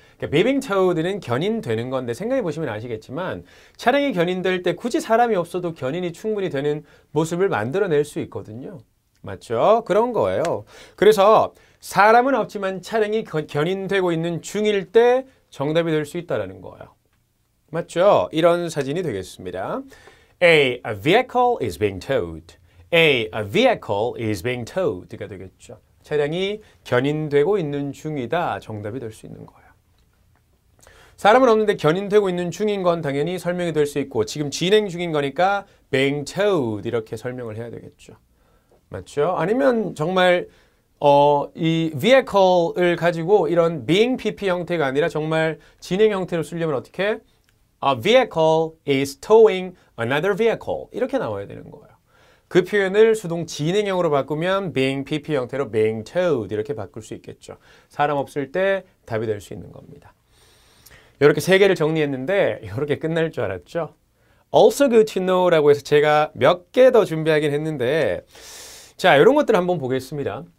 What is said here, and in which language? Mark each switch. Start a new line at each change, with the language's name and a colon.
Korean: 그러니까 being towed는 견인되는 건데 생각해 보시면 아시겠지만 차량이 견인될 때 굳이 사람이 없어도 견인이 충분히 되는 모습을 만들어낼 수 있거든요. 맞죠? 그런 거예요. 그래서 사람은 없지만 차량이 견인되고 있는 중일 때 정답이 될 수 있다는 거예요. 맞죠? 이런 사진이 되겠습니다.
English: A vehicle is being towed. A vehicle is being towed가 되겠죠.
Korean: 차량이 견인되고 있는 중이다. 정답이 될 수 있는 거예요. 사람은 없는데 견인되고 있는 중인 건 당연히 설명이 될 수 있고 지금 진행 중인 거니까 being towed 이렇게 설명을 해야 되겠죠. 맞죠? 아니면 정말 이 vehicle을 가지고 이런 being PP 형태가 아니라 정말 진행 형태로 쓰려면 어떻게?
English: A vehicle is towing another vehicle.
Korean: 이렇게 나와야 되는 거예요. 그 표현을 수동 진행형으로 바꾸면 being PP 형태로 being towed 이렇게 바꿀 수 있겠죠. 사람 없을 때 답이 될 수 있는 겁니다. 이렇게 세 개를 정리했는데 이렇게 끝날 줄 알았죠?
English: Also good to know
Korean: 라고 해서 제가 몇 개 더 준비하긴 했는데 자, 이런 것들 한번 보겠습니다.